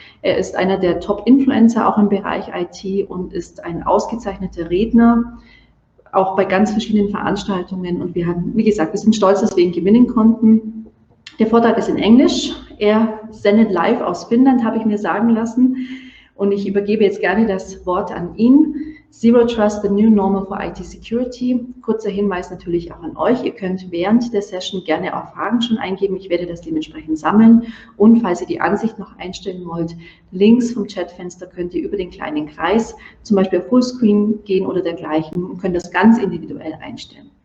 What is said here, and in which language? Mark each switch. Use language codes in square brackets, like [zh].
[de] Er ist einer der Top-Influencer auch im Bereich IT und ist ein ausgezeichneter Redner, auch bei ganz verschiedenen Veranstaltungen. Und wir haben, wie gesagt, wir sind stolz, dass wir ihn gewinnen konnten. Der Vortrag ist in Englisch. Er sendet live aus Finnland, habe ich mir sagen lassen. Und ich übergebe jetzt gerne das Wort an ihn. [en] Zero Trust, the new normal for IT-Security. [de] Kurzer Hinweis natürlich auch an euch. Ihr könnt während der Session gerne auch Fragen schon eingeben. Ich werde das dementsprechend sammeln. Und falls ihr die Ansicht noch einstellen wollt, links vom Chatfenster könnt ihr über den kleinen Kreis zum Beispiel auf Fullscreen gehen oder dergleichen und könnt das ganz individuell einstellen.